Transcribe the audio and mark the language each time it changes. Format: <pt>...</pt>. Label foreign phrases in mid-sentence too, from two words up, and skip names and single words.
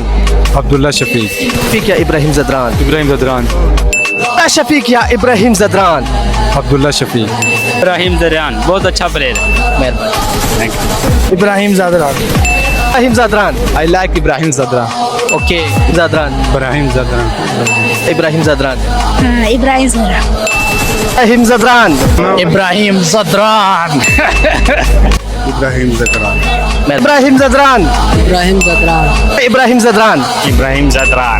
<hi>अब्दुल्ला शफीक। शफीक या इब्राहिम जदरान? इब्राहिम जदरान। शफीक या इब्राहिम जदरान? अब्दुल्ला शफीक। इब्राहिम जदरान बहुत अच्छा प्लेयर है। इब्राहिम जदरान। इब्राहिम जदरान।</hi> <en>I like Ibrahim Zadran. OK Zadran.</en> <hi>इब्राहिम जदरान। इब्राहिम जदरान। इब्राहिम जदरान। इब्राहिम जदरान। इब्राहिम जदरान। इब्राहिम जदरान। इब्राहिम जदरान। इब्राहिम जदरान। इब्राहिम जदरान। इब्राहिम जदरान।</hi>